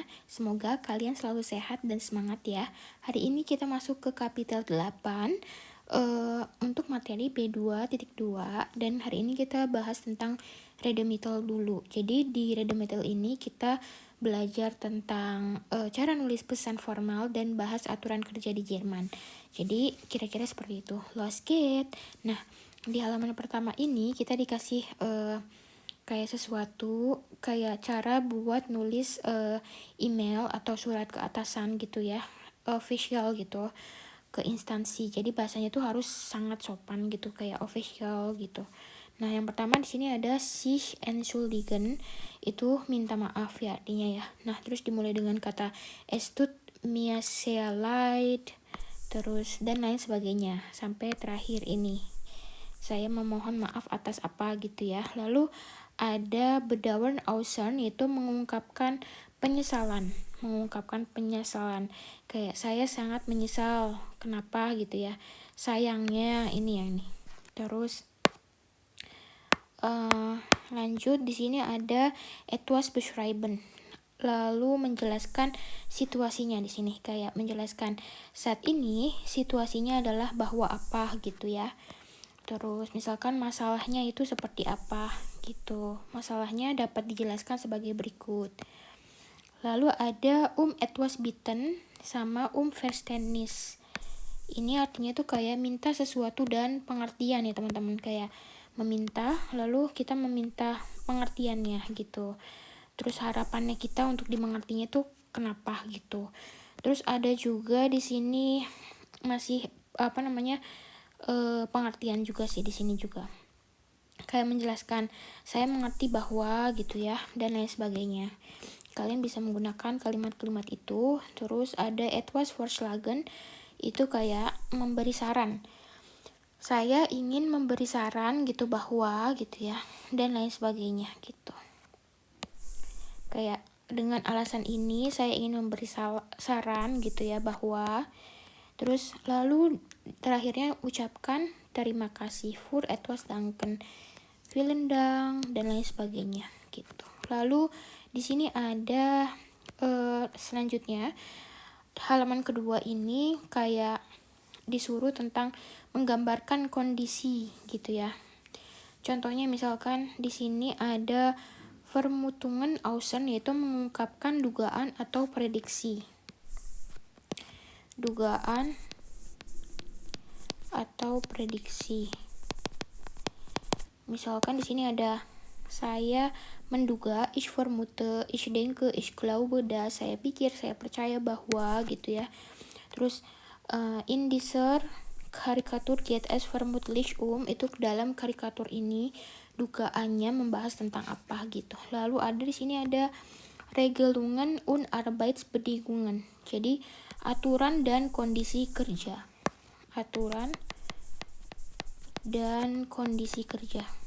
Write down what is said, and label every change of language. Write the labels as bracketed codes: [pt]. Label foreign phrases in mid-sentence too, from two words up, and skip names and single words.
[id] Semoga kalian selalu sehat dan semangat ya. Hari ini kita masuk ke kapitel 8 untuk materi B2.2 dan hari ini kita bahas tentang Redemittel dulu. Jadi di Redemittel ini kita belajar tentang cara nulis pesan formal dan bahas aturan kerja di Jerman. Jadi kira-kira seperti itu. [de] Los geht's. [id] Nah, di halaman pertama ini kita dikasih kayak sesuatu kayak cara buat nulis email atau surat ke atasan gitu ya, official gitu, ke instansi. Jadi bahasanya tuh harus sangat sopan gitu, kayak official gitu. Nah, yang pertama di sini ada [de] sich entschuldigen, [id] itu minta maaf ya artinya ya. Nah, terus dimulai dengan kata [de] es tut mir sehr leid, [id] terus dan lain sebagainya sampai terakhir ini. Saya memohon maaf atas apa gitu ya. Lalu ada [de] bedauern äußern, [id] yaitu mengungkapkan penyesalan. Kayak saya sangat menyesal. Kenapa gitu ya. Sayangnya ini yang nih. Terus lanjut di sini ada [de] etwas beschreiben. [id] Lalu menjelaskan situasinya di sini, kayak menjelaskan saat ini situasinya adalah bahwa apa gitu ya. Terus misalkan masalahnya itu seperti apa gitu. Masalahnya dapat dijelaskan sebagai berikut. Lalu ada [de] etwas bitten [id] sama Verständnis. Ini artinya tuh kayak minta sesuatu dan pengertian ya teman-teman. Kayak meminta, lalu kita meminta pengertiannya gitu. Terus harapannya kita untuk dimengertinya tuh kenapa gitu. Terus ada juga di sini masih pengertian juga sih di sini juga. Kayak menjelaskan saya mengerti bahwa gitu ya dan lain sebagainya. Kalian bisa menggunakan kalimat-kalimat itu. Terus ada [de] etwas vorschlagen, [id] itu kayak memberi saran. Saya ingin memberi saran gitu bahwa gitu ya dan lain sebagainya gitu. Kayak dengan alasan ini saya ingin memberi saran gitu ya bahwa. Terus lalu terakhirnya ucapkan terima kasih, [de] für etwas danken, vielen Dank [id] dan lain sebagainya gitu. Lalu di sini ada selanjutnya halaman kedua ini kayak disuruh tentang menggambarkan kondisi gitu ya. Contohnya misalkan di sini ada [de] Vermutungen außen, [id] yaitu mengungkapkan dugaan atau prediksi. Dugaan atau prediksi. Misalkan di sini ada saya menduga, [de] ich vermute, ich denke, ich glaube, [id] saya pikir, saya percaya bahwa gitu ya. Terus [de] in dieser Karikatur geht es vermutlich [id] itu dalam karikatur ini dugaannya membahas tentang apa gitu. Lalu ada di sini ada [de] Regelungen und Arbeitsbedingungen. [id] Jadi aturan dan kondisi kerja. Aturan dan kondisi kerja.